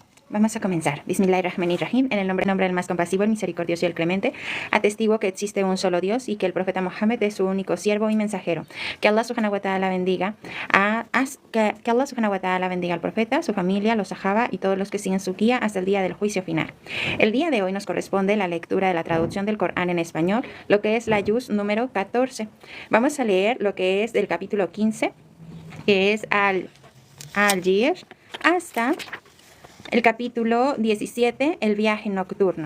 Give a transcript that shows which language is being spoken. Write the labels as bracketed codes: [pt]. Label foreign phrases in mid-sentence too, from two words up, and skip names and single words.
[es] Vamos a comenzar. Bismillahirrahmanirrahim. En el nombre del más compasivo, el misericordioso y el clemente. Atestigo que existe un solo Dios y que el profeta Mohammed es su único siervo y mensajero. Que [ar] الله سبحانه وتعالى [es] bendiga que [ar] الله سبحانه وتعالى [es] bendiga al profeta, su familia, los sahaba y todos los que siguen su guía hasta el día del juicio final. El día de hoy nos corresponde la lectura de la traducción del Corán en español, lo que es la Juz número 14. Vamos a leer lo que es del capítulo 15, que es Al-Jir, hasta el capítulo 17, el viaje nocturno.